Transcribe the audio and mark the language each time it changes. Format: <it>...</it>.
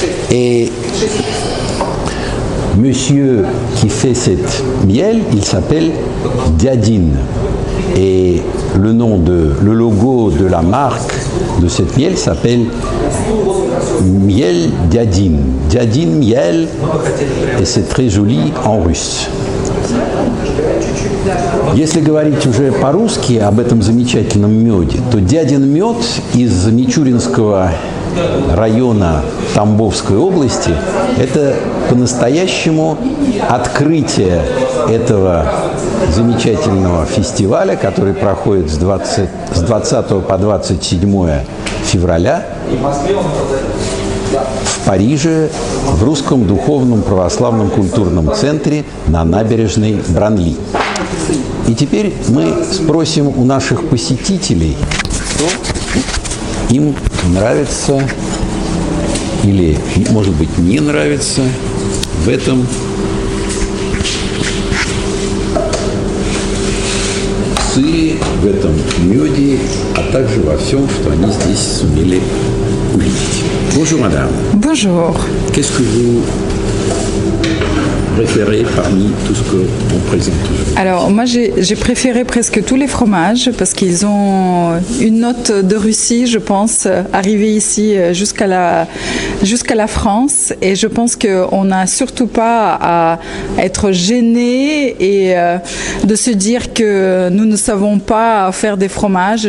<fr>Et monsieur qui fait cette miel, il s'appelle Diadine. Et le logo de la marque de cette miel s'appelle Miel Diadine. Diadine miel, et c'est très joli en russe.</fr> <ru>Если говорить уже по-русски об этом замечательном меде, то дядин мед из Мичуринского района Тамбовской области – это по-настоящему открытие этого замечательного фестиваля, который проходит с 20 по 27 февраля в Париже, в Русском духовном православном культурном центре на набережной Бранли. И теперь мы спросим у наших посетителей, что им нравится или, может быть, не нравится в этом сыре, в этом меде, а также во всем, что они здесь сумели увидеть.</ru> <fr>Bonjour, madame. Bonjour. Qu'est-ce que vous préférez parmi tout ce qu'on présente aujourd'hui? Alors moi j'ai préféré presque tous les fromages parce qu'ils ont une note de Russie, je pense, arrivée ici jusqu'à la France, et je pense qu'on n'a surtout pas à être gêné et de se dire que nous ne savons pas faire des fromages.</fr>